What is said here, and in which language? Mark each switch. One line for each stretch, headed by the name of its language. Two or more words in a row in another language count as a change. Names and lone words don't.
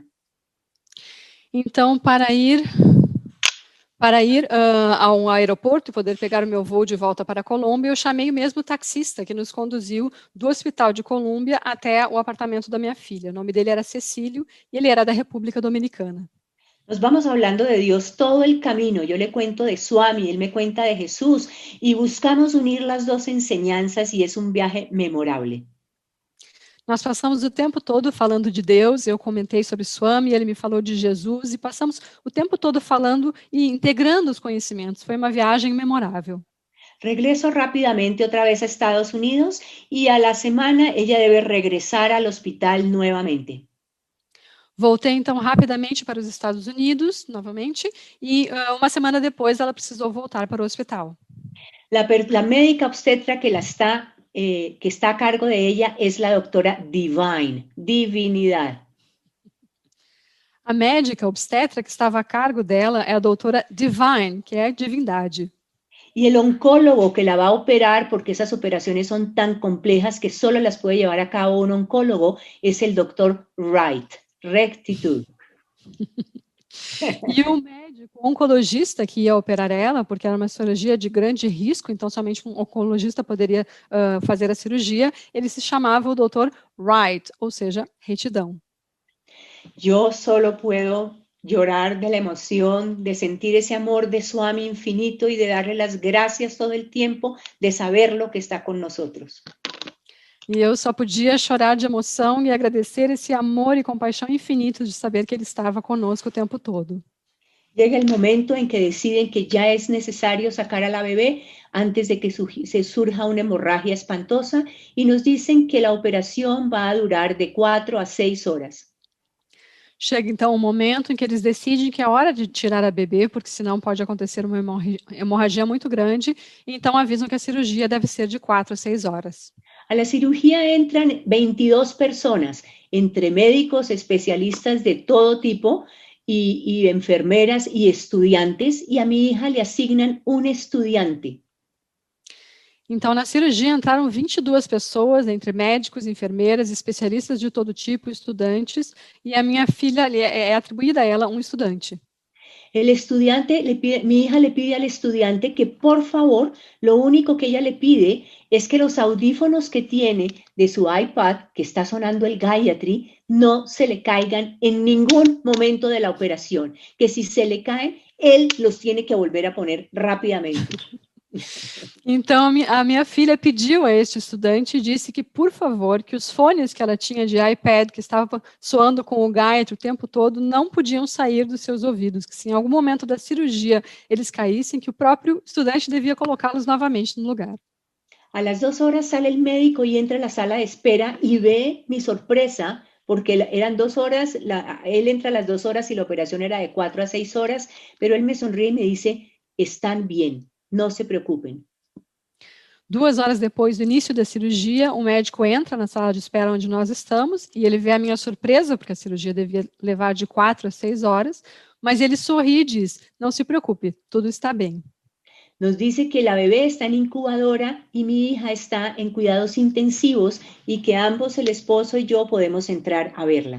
Portuguese: Então, para ir ao aeroporto e poder pegar o meu voo de volta para a Colômbia, eu chamei o mesmo taxista que nos conduziu do Hospital de Colômbia até o apartamento da minha filha. O nome dele era Cecílio e ele era da República Dominicana.
Spanish: Nos vamos hablando de Dios todo el camino. Yo le cuento de Swami, él me cuenta de Jesús, y buscamos unir las dos enseñanzas y es un viaje memorable.
Portuguese: Nós passamos o tempo todo falando de Deus, eu comentei sobre Swami, ele me falou de Jesus, e passamos o tempo todo falando e integrando os conhecimentos. Foi uma viagem memorável.
Spanish: Regreso rápidamente otra vez a Estados Unidos y a la semana ella debe regresar al hospital nuevamente.
Portuguese: Voltei então rapidamente para os Estados Unidos, novamente, e uma semana depois ela precisou voltar para o hospital.
Spanish: La médica obstetra que está a cargo de ella es la doctora Divine, divinidad.
Portuguese: A médica obstetra que estava a cargo dela é a doutora Divine, que é divindade.
Spanish: Y el oncólogo que la va a operar, porque esas operaciones son tan complejas que solo las puede llevar a cabo un oncólogo, es el doctor Wright, rectitud.
Portuguese: E o médico oncologista que ia operar ela, porque era uma cirurgia de grande risco, então somente um oncologista poderia fazer a cirurgia, ele se chamava o Dr. Wright, ou seja, retidão.
Spanish: Yo solo puedo llorar de la emoción, de sentir ese amor de Swami infinito y de darle las gracias todo el tiempo, de saberlo que está con nosotros.
Portuguese: E eu só podia chorar de emoção e agradecer esse amor e compaixão infinito de saber que ele estava conosco o tempo todo.
Spanish: Llega el momento en que deciden que ya es necesario sacar a la bebé antes de que se surja una hemorragia espantosa y nos dicen que la operación va a durar de 4 a 6 horas.
Portuguese: Chega então um momento em que eles decidem que é hora de tirar a bebê, porque senão pode acontecer uma hemorragia muito grande, e então avisam que a cirurgia deve ser de 4 a 6 horas.
Spanish: A la cirugía entran 22 personas, entre médicos, especialistas de todo tipo, y enfermeras y estudiantes, y a mi hija le asignan un estudiante.
Portuguese: Então, na cirurgia entraram 22 pessoas, entre médicos, enfermeiras, especialistas de todo tipo, estudantes, e a minha filha é atribuída a ela um estudante.
Spanish: El estudiante mi hija le pide al estudiante que por favor, lo único que ella le pide es que los audífonos que tiene de su iPad, que está sonando el Gayatri, no se le caigan en ningún momento de la operación, que si se le caen, él los tiene que volver a poner rápidamente.
Portuguese: Então, a minha filha pediu a este estudante e disse que, por favor, que os fones que ela tinha de iPad, que estavam soando com o Gayatri o tempo todo, não podiam sair dos seus ouvidos, que se em algum momento da cirurgia eles caíssem, que o próprio estudante devia colocá-los novamente no lugar.
Spanish: A las 2 horas sale el médico y entra a la sala de espera y ve mi sorpresa, porque eran 2 horas, él entra a las 2 horas y la operación era de 4 a 6 horas, pero él me sonríe y me dice, están bien.
Portuguese: Não se preocupem. 2 horas depois do início da cirurgia, o médico entra na sala de espera onde nós estamos e ele vê a minha surpresa, porque a cirurgia devia levar de 4 a 6 horas, mas ele sorri e diz, não se preocupe, tudo está bem.
Spanish: Nos dice que la bebé está en incubadora y mi hija está en cuidados intensivos y que ambos, el esposo y yo, podemos entrar a verla.